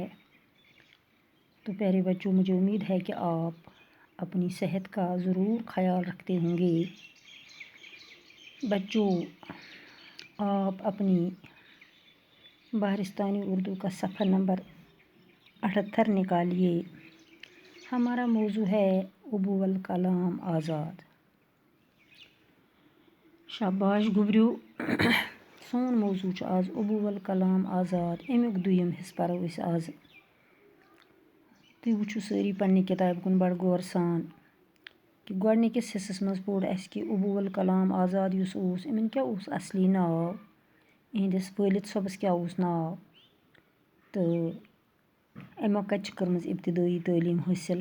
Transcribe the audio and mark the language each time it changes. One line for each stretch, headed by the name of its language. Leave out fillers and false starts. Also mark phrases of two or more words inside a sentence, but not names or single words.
Urdu: تو پیارے بچوں، مجھے امید ہے کہ آپ اپنی صحت کا ضرور خیال رکھتے ہوں گے۔ بچوں، آپ اپنی بہارستانی اردو کا صفحہ نمبر 78 نکالیے۔ ہمارا موضوع ہے ابو الکلام آزاد۔
Kashmiri: شاباش گوبریو، سون موضوع آز ابو الکلام آزاد۔ امیک دویم حصہ پرو اس آز۔ تُہۍ وٕچھِو سٲری پننہِ کِتابہِ کُن بڑٕ غور سان کہ گۄڈنِکِس حصس منٛز پوٚر اَسہِ کہ ابو الکلام آزاد یُس اوس، یِمن کیٛاہ اوس اصلی ناو، یِہنٛدِس وٲلد صٲبس کیٛاہ اوس ناو، تہٕ أمو کتہِ چھِ کٔرمٕژ ابتدٲئی تعلیٖم حٲصِل۔